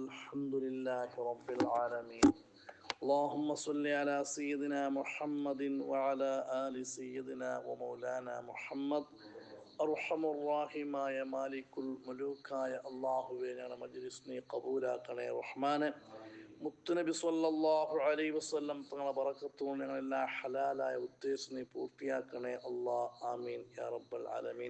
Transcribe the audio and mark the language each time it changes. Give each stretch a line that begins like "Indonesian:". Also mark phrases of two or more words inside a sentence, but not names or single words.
Arabic: الحمد لله رب العالمين. اللهم صل على سيدنا محمد وعلى آل سيدنا ومولانا محمد.
Malayalam: അർഹമുർ-റഹീമായ
Arabic: مالك الملوك
Malayalam: അല്ലാഹുവേ, ഞങ്ങളുടെ മജ്‌ലിസ് നീ ഖബൂലാക്കണേ റഹ്മാനെ. മുത്തുനബി
Arabic: صلى الله عليه وسلم
Malayalam: തങ്ങളുടെ ബറക്കത്തുകൊണ്ട് ഞങ്ങളെല്ലാം ഹലാലായ ഉദ്ദേശം നീ പൂർത്തിയാക്കണേ അല്ലാഹ്.
Arabic: آمين يا رب العالمين.